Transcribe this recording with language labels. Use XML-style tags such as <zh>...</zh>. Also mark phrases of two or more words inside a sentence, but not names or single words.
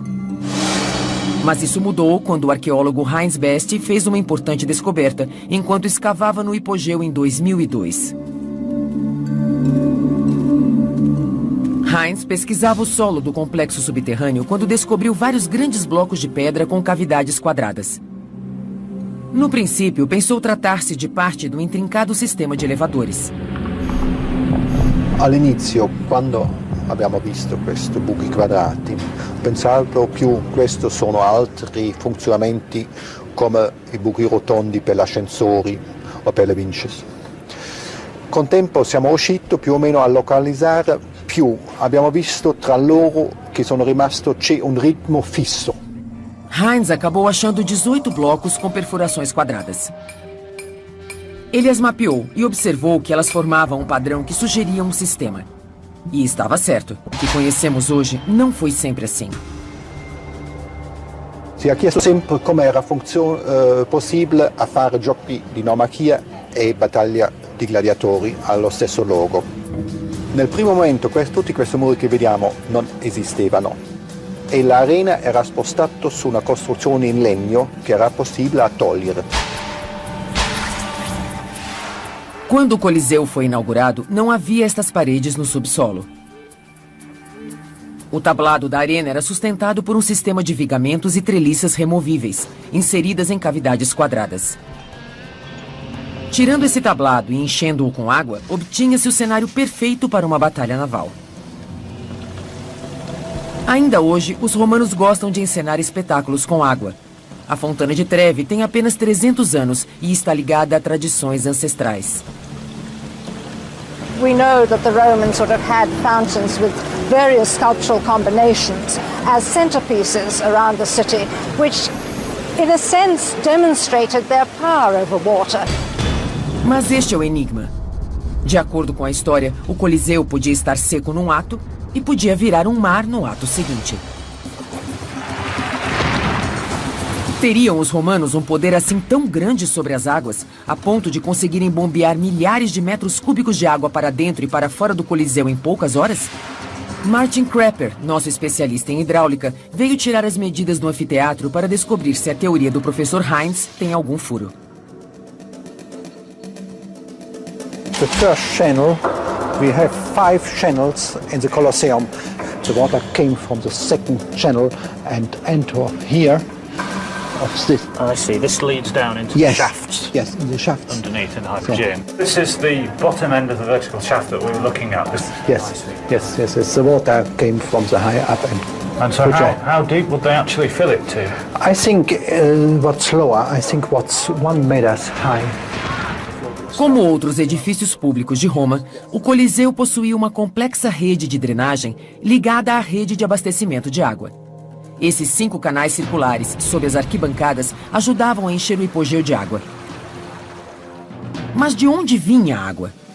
<pt>Mas isso mudou quando o arqueólogo Heinz Best fez uma importante descoberta, enquanto escavava no hipogeu em 2002. Heinz pesquisava o solo do complexo subterrâneo quando descobriu vários grandes blocos de pedra com cavidades quadradas. No princípio, pensou tratar-se de parte do intrincado sistema de elevadores.</pt> <it>All'inizio, quando abbiamo visto questi buchi quadrati, pensavo più questi sono altri funzionamenti come i buchi rotondi per gli ascensori o per le vinches. Con tempo siamo riusciti più o meno a localizzare più, abbiamo visto tra loro che sono rimasto c'è un ritmo fisso.</it> <pt>Heinz acabou achando 18 blocos com perfurações quadradas. Ele as mapeou e observou que elas formavam um padrão que sugeria um sistema. E estava certo. O que conhecemos hoje não foi sempre assim.</pt> <it>Si è chiesto sempre come era possibile a fare giochi di Naumachia e battaglia di gladiatori allo stesso luogo. Nel primo momento tutti questi muri che vediamo non esistevano e l'arena era spostata su una costruzione in legno che era possibile a togliere.</it> <pt>Quando o Coliseu foi inaugurado, não havia estas paredes no subsolo. O tablado da arena era sustentado por um sistema de vigamentos e treliças removíveis, inseridas em cavidades quadradas. Tirando esse tablado e enchendo-o com água, obtinha-se o cenário perfeito para uma batalha naval. Ainda hoje, os romanos gostam de encenar espetáculos com água. A Fontana de Trevi tem apenas 300 anos e está ligada a tradições ancestrais.</pt> <en>We know that the Romans would have had fountains with various sculptural combinations as centerpieces around the city, which, in a sense, demonstrated their power over water.</en> <pt>Mas este é o enigma. De acordo com a história, o Coliseu podia estar seco num ato e podia virar um mar no ato seguinte. Teriam os romanos um poder assim tão grande sobre as águas, a ponto de conseguirem bombear milhares de metros cúbicos de água para dentro e para fora do Coliseu em poucas horas? Martin Crapper, nosso especialista em hidráulica, veio tirar as medidas do anfiteatro para descobrir se a teoria do professor Heinz tem algum furo.</pt> <en>The first channel, we have 5 channels in the Colosseum. The water came from the second channel and entered here. this. I see. This leads down into Yes. the shafts. Yes, in the shafts. Underneath in the Hypogeum. This is the bottom end of the vertical shaft that we were looking at. Yes, yes, yes, yes. The water came from the high up end. And so how deep would they actually fill it to? I think what's lower, I think what's 1 meter high.</en> <pt>Como outros edifícios públicos de Roma, o Coliseu possuía uma complexa rede de drenagem ligada à rede de abastecimento de água. Esses 5 canais circulares sob as arquibancadas ajudavam a encher o hipogeu de água. Mas de onde vinha a água?</pt>